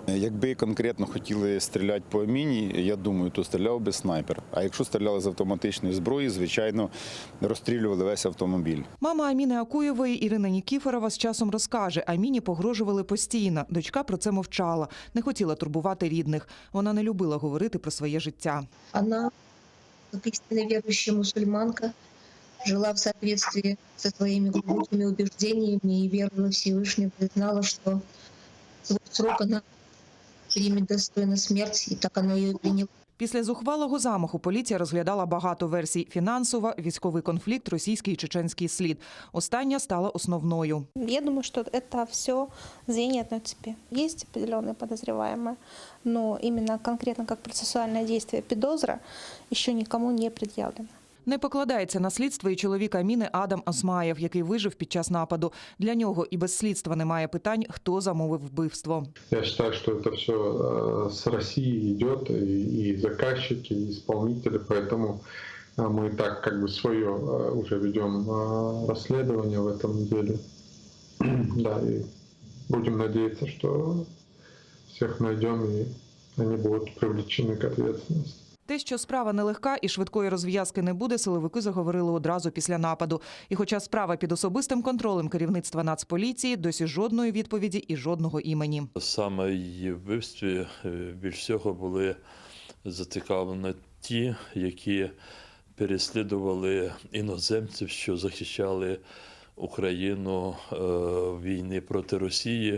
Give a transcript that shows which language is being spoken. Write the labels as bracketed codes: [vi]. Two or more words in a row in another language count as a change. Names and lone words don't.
[uk] Якби конкретно хотіли стріляти по міні, я думаю, то стріляв би снайпер. А якщо стріляли з автоматичної зброї, звичайно, розстрілювали весь автомобіль. Мама Аміни Акуєвої Ірина Нікіфорова з часом розкаже, Аміні погрожували постійно. Дочка про це мовчала, не хотіла турбувати рідних. Вона не любила говорити про своє життя. Вона, [ru] как истинно верующая мусульманка, жила в соответствии со своими глубокими убеждениями и верой во Всевышнего, и знала, что свой срок она примет достойно смерть, и так она ее приняла. [uk] Після зухвалого замаху поліція розглядала багато версій – фінансова, військовий конфлікт, російський і чеченський слід. Остання стала основною. [ru] Я думаю, что это все звенья одной цепи. Есть определенные подозреваемые, но именно конкретно как процессуальное действие підозра еще никому не предъявлено. [uk] Не покладається на слідство і чоловік Аміни Адам Осмаєв, який вижив під час нападу. Для нього і без слідства немає питань, хто замовив вбивство. [ru] Я считаю, что это все с России идет, и заказчики, и исполнители, поэтому мы и так как бы свое уже ведем расследование в этом деле. Да, и будем надеяться, что всех найдем, и они будут привлечены к ответственности. [uk] Те, що справа нелегка і швидкої розв'язки не буде, силовики заговорили одразу після нападу. І хоча справа під особистим контролем керівництва Нацполіції, досі жодної відповіді і жодного імені. Саме її вбивстві більш всього були зацікавлені ті, які переслідували іноземців, що захищали Україну в війні проти Росії.